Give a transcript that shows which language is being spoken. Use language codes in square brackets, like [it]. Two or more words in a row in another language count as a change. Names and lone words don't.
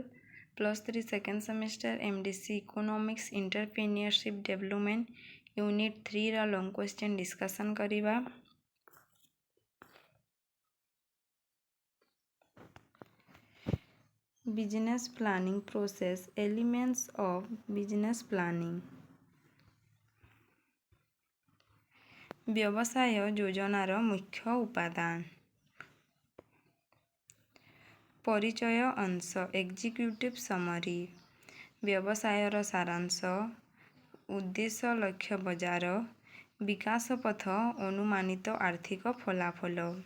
[en] +3 second semester MDC Economics Entrepreneurship Development Unit 3 रा long question discussion करिबा। Business planning process, elements of business planning। [or] ବ୍ୟବସାୟ ଯୋଜନାର ମୁଖ୍ୟ ଉପାଦାନ। ପରିଚୟ ଅଂଶ [en] executive summary. [or] ବ୍ୟବସାୟର ସାରାଂଶ, ଉଦ୍ଦେଶ୍ୟ ଲକ୍ଷ୍ୟ ବଜାର, ବିକାଶ ପଥ, ଅନୁମାନିତ ଆର୍ଥିକ ଫଳାଫଳ।